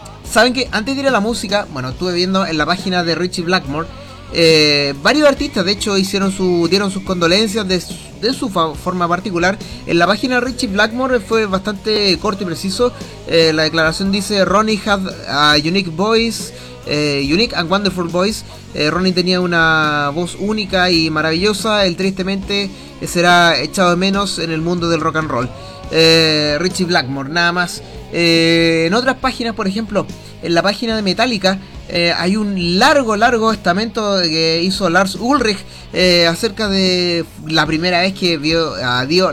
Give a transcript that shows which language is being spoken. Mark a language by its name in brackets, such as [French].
[Spanish] Saben que antes de ir a la música, bueno, estuve viendo en la página de Richie Blackmore Varios artistas, de hecho, dieron sus condolencias de su forma particular. En la página Richie Blackmore fue bastante corto y preciso. La declaración dice: [English] Ronnie had a unique voice, unique and wonderful voice. [Spanish] Ronnie tenía una voz única y maravillosa. Él tristemente será echado de menos en el mundo del rock and roll. Richie Blackmore, nada más. En otras páginas, por ejemplo, en la página de Metallica, hay un largo estamento que hizo Lars Ulrich acerca de la primera vez que vio a Dio.